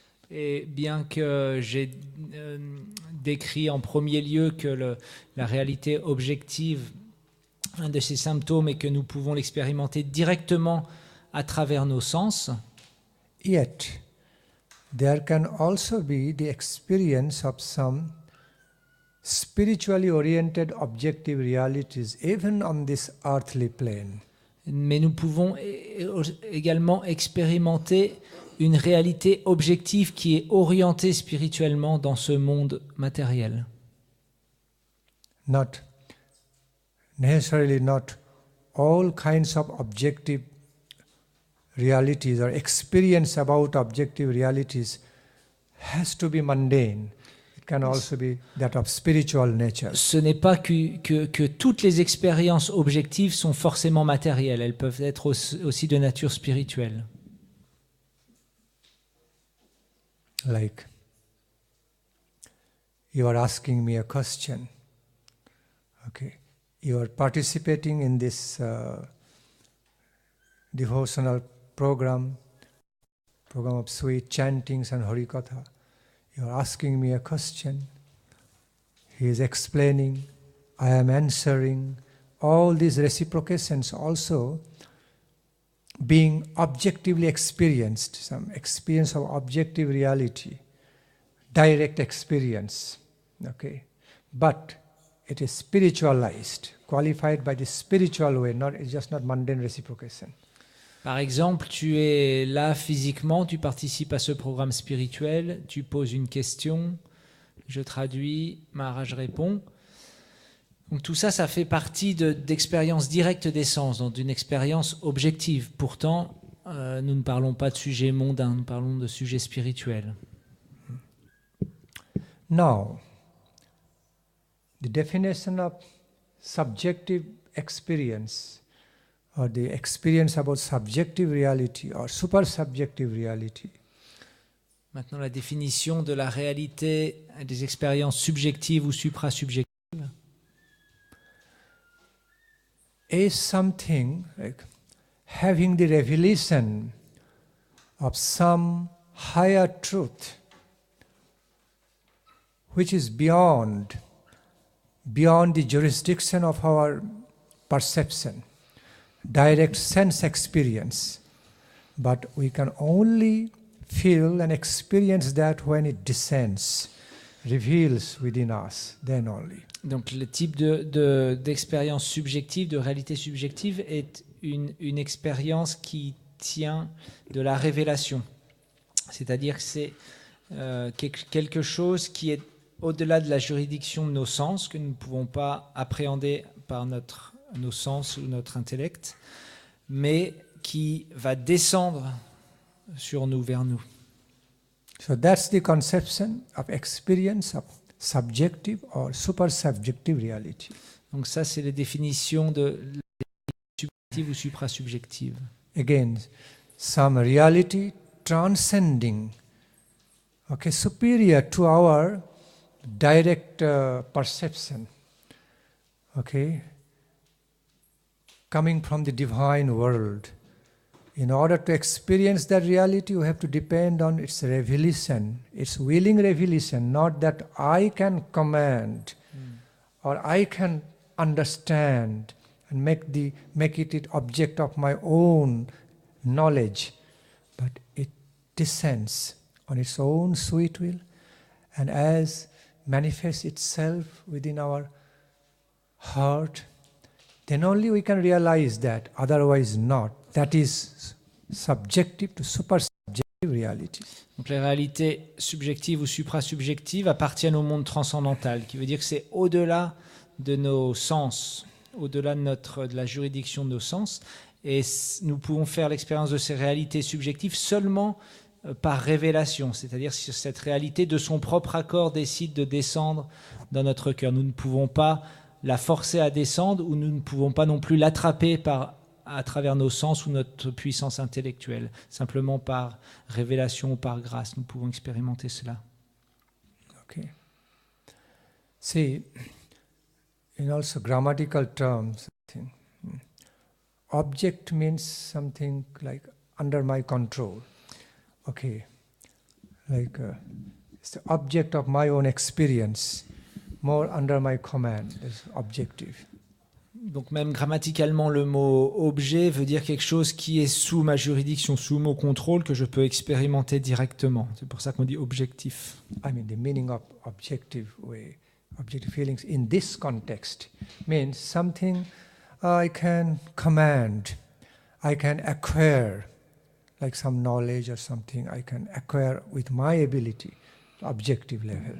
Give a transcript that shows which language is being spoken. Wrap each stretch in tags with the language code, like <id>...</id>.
<fr>Et bien que j'ai décrit en premier lieu que la réalité objective, un de ces symptômes, est que nous pouvons l'expérimenter directement à travers nos sens,</fr> <en>yet there can also be the experience of some spiritually oriented objective realities even on this earthly plane.</en> <fr>Mais nous pouvons également expérimenter une réalité objective qui est orientée spirituellement dans ce monde matériel.</fr> <en>Not necessarily, not all kinds of objective realities or experience about objective realities has to be mundane. It can also be that of spiritual nature.</en> <fr>Ce n'est pas que toutes les expériences objectives sont forcément matérielles, elles peuvent être aussi de nature spirituelle.</fr> <en>Like, you are asking me a question. Okay, you are participating in this devotional program of sweet chantings and harikatha. You are asking me a question. He is explaining. I am answering. All these reciprocations also being objectively experienced, some experience of objective reality, direct experience, okay? But it is spiritualized, qualified by the spiritual way, it's just not mundane reciprocation.</en> <fr>Par exemple, tu es là physiquement, tu participes à ce programme spirituel, tu poses une question, je traduis, Maharaj répond. Donc tout ça, ça fait partie d'expériences directes des sens, donc d'une expérience objective. Pourtant, nous ne parlons pas de sujets mondains, nous parlons de sujets spirituels.</fr> <en>Now, the definition of subjective experience, or the experience about subjective reality or super-subjective reality.</en> <fr>Maintenant, la définition de la réalité des expériences subjectives ou suprasubjectives.</fr> <en>Is something like having the revelation of some higher truth which is beyond the jurisdiction of our perception, direct sense experience. But we can only feel and experience that when it descends, reveals within us, then only.</en> <fr>Donc le type d'expérience subjective, de réalité subjective est une expérience qui tient de la révélation. C'est-à-dire que c'est quelque chose qui est au-delà de la juridiction de nos sens, que nous ne pouvons pas appréhender par nos sens ou notre intellect, mais qui va descendre sur nous, vers nous.</fr> <en>So that's the conception of experience of subjective or super-subjective reality.</en> <fr>Donc ça, c'est la définition de subjective ou suprasubjective.</fr> <en>Again, some reality transcending, okay, superior to our direct perception, okay, coming from the divine world. In order to experience that reality, you have to depend on its revelation, its willing revelation, not that I can command or I can understand and make it object of my own knowledge, but it descends on its own sweet will, and as manifests itself within our heart, then only we can realize that, otherwise not. That is subjective to super-subjective reality.</en> <fr>Donc les réalités subjectives ou suprasubjectives appartiennent au monde transcendantal, qui veut dire que c'est au-delà de nos sens, au-delà de la juridiction de nos sens, et nous pouvons faire l'expérience de ces réalités subjectives seulement par révélation, c'est-à-dire si cette réalité de son propre accord décide de descendre dans notre cœur. Nous ne pouvons pas la forcer à descendre, ou nous ne pouvons pas non plus l'attraper à travers nos sens ou notre puissance intellectuelle. Simplement par révélation ou par grâce, nous pouvons expérimenter cela. Okay.</fr> <en>See, in also grammatical terms, object means something like under my control. Okay, like it's the object of my own experience, more under my command, is objective.</en> <fr>Donc même grammaticalement, le mot objet veut dire quelque chose qui est sous ma juridiction, sous mon contrôle, que je peux expérimenter directement. C'est pour ça qu'on dit objectif.</fr> <en>I mean, the meaning of objective feelings in this context means something I can command, I can acquire, like some knowledge or something I can acquire with my ability, objective level.</en>